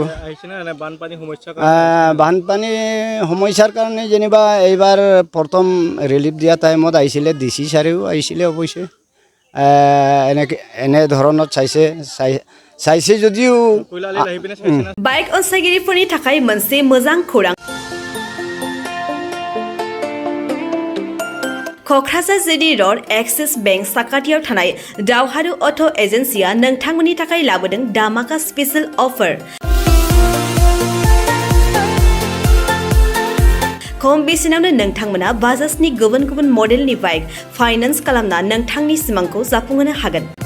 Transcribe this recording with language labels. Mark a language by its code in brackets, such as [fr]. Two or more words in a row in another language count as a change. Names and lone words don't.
[as] আহিছেনে এনে বানপানী সমস্যাৰ বানপানী সমস্যাৰ কাৰণে যেনিবা এইবাৰ প্ৰথম ৰিলিফ দিয়া টাইমত আহিছিলে DC ছাৰেও আহিছিলে অৱশ্যে এনে ধৰণত চাইছে যদিও কৈলালী আহি পিনে চাইছে না [brx] बाइक अनसायगिरिफोरनि थाखाय मोनसे मोजां खौरां क'क्राझार जिडी रड एक्सिस बेंक साखाथियाव थानाय दावहारु अट' एजेन्सिया नोंथांमोननि थाखाय लाबोदों दामाका [en] special offer [brx] खम बेसेनावनो नोंथांमोना बाजाजनि गुबुन गुबुन मडेलनि बाइक फाइनान्स खालामना नोंथांनि सिमांखौ जाफुंहोनो हागोन